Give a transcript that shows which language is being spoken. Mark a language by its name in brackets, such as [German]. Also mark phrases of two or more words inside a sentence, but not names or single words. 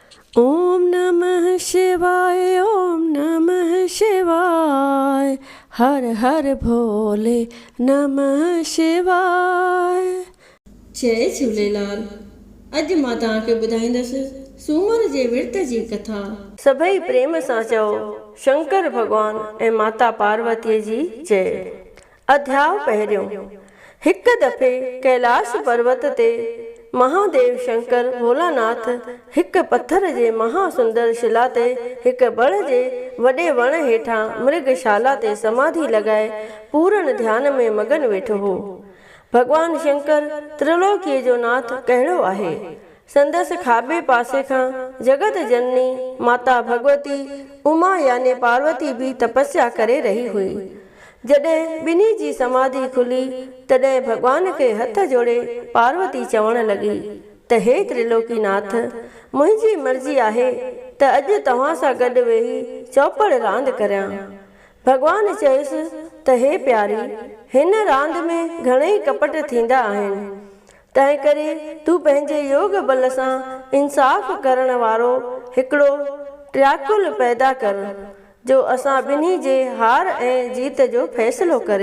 [Sanskrit] ओम नमः शिवाय, ओम नमः शिवाय, हर हर भोले नमः शिवाय। [Sindhi] जय झूलेलाल। अॼु मां तव्हांखे ॿुधाईंदसि सूमर जे विर्त जी कथा। सभई प्रेम सां चओ शंकर भगवान ऐं माता पार्वतीअ जी जय। अध्याय पहिरियों। हिकु दफ़े कैलाश पर्वत ते महादेव शंकर भोलानाथ हिकु पत्थर जे महासुंदर शिला ते हिकु बड़ जे वॾे वण हेठां मृगशाला ते समाधि लॻाए पूरन ध्यान में मगन वेठो हो। भगवान शंकर त्रिलोकीअ जो नाथ कहिड़ो आहे। संदसि खाॿे पासे खां जगत जननी माता भगवती उमा याने पार्वती भी तपस्या [Hindi] करे रही हुई। [Sindhi] जॾहिं ॿिन्ही जी समाधि खुली तॾहिं भगवान खे हथ जोड़े पार्वती चवण लॻी त हे त्रिलोकीनाथ, मुंहिंजी मर्ज़ी आहे त अॼु तव्हां सां गॾु वेही चौपड़ रांदि करियां। भगवान चयुसि त हे प्यारी, हिन रांदि में घणेई कपट थींदा आहिनि, तंहिं करे तूं पंहिंजे योग बल सां इंसाफ़ करण वारो हिकिड़ो ट्रियाकुल पैदा कर जो असां ॿिन्ही जे हार ऐं जीत जो फ़ैसिलो करे।